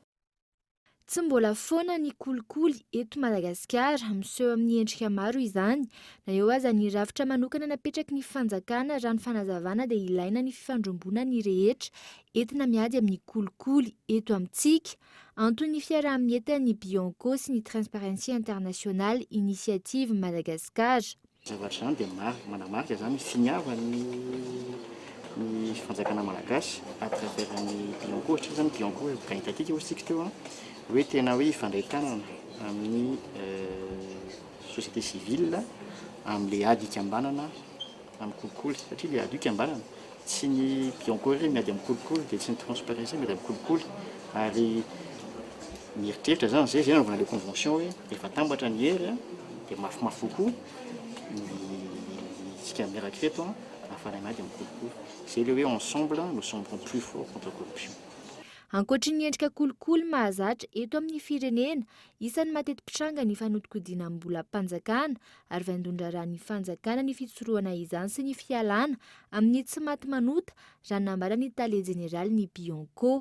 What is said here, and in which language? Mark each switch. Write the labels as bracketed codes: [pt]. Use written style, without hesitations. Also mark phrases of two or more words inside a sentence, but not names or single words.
[mg] Tsy mbola foana ny kolikoly eto Madagasikara, miseho amin'ny endrika maro izany, na eo aza ny rafitra manokana napetraky ny fanjakana raha ny fanazavana dia ilaina ny fifandrombona ny rehetra entina miady amin'ny kolikoly eto amintsika, antony fiaraha-mietana ny Bianco sy ny Transparency International Initiative Madagasikara. Zavatra izany dia manamarika izany finiava ny fanjakana malagasy [fr] à travers [mg] ny Bianco. Ohatra izany Bianco gaitatika ohatsika teo hoe tena hoe ifandray tanana amin'ny [fr] société civile [mg] amin'ilay ady ikambanana amin'ny kolikoly, satria ilay ady ikambanana tsy ny Bianco iray miady amin'ny kolikoly dia tsy ny Transparency miady amin'ny kolikoly, ary mieritreritra zany zay anaovana ilay convention hoe rehefa tambatra ny hery dia mafimafy kokoa isika miaraka reto afara miady amin'ny kolikoly. [fr] C'est le hoe ensemble nous sommes plus forts contre la corruption. [mg] Ankoatry ny endrika kolikoly mahazatra eto amin'ny firenena, isan'ny mateti-pitranga ny fanodikodiana amin'ny mbola mpanjakana ary vandondraraha ny fanjakana ny fitsoroana izany sy ny fialana amin'ny tsy maty manota raha nambara ny tale jeneraly ny Bianco.